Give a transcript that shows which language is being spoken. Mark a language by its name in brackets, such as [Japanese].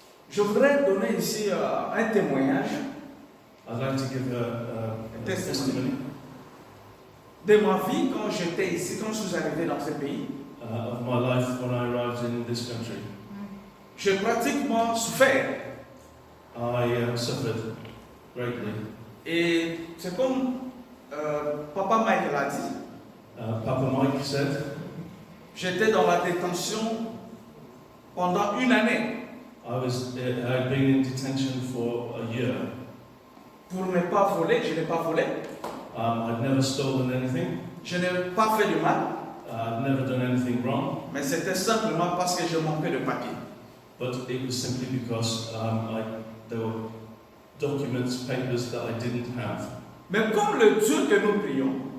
[French] Je voudrais donner ici un témoignage [English] I'd like to give a testimony [French] de ma vie quand j'étais ici, quand je suis arrivé dans ce pays. [English] of my life when I arrived in this country. [French] J'ai pratiquement souffert. [English] I suffered greatly. [French] Et c'est comme Papa Mike l'a dit, [English] Papa Mike said, [French] j'étais dans la détention pendant une année [English] I'd been in detention for a year. [French] pour ne pas voler. Je n'ai pas volé. [English] I'd never stolen anything. [French] Je n'ai pas fait de mal, [English] I'd never done anything wrong. [French] mais c'était simplement parce que je manquais de papier. [English] But it was simply because there were documents, papers that I didn't have. [French] Mais comme le Dieu que nous prions,